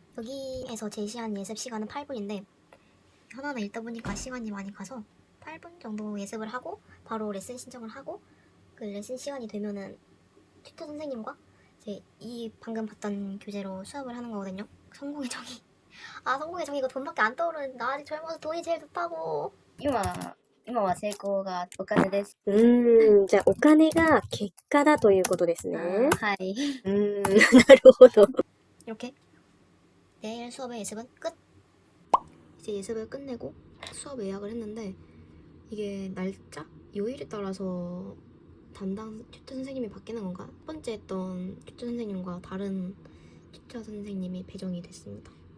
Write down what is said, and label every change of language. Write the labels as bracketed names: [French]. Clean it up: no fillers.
[Korean] 여기에서 제시한 예습 시간은 8분인데 하나하나 읽다 보니까 시간이 많이 가서 8분 정도 예습을 하고 바로 레슨 신청을 하고 그 레슨 시간이 되면은 튜터 선생님과 이제 이 방금 봤던 교재로 수업을 하는 거거든요. 성공의 정의. 성공의 정의 이거 돈밖에 안 떠오르는 나 아직 젊어서 돈이 제일 좋다고. [Japanese] 今は成功がお金です。じゃあお金が結果だということですね。はい。なるほど。 [Korean] 이렇게 내일 수업의 예습은 끝. 이제 예습을 끝내고 수업 예약을 했는데 이게 날짜? 요일에 따라서 담당 튜터 선생님이 바뀌는 건가? 첫 번째 했던 튜터 선생님과 다른 튜터 선생님이 배정이 됐습니다.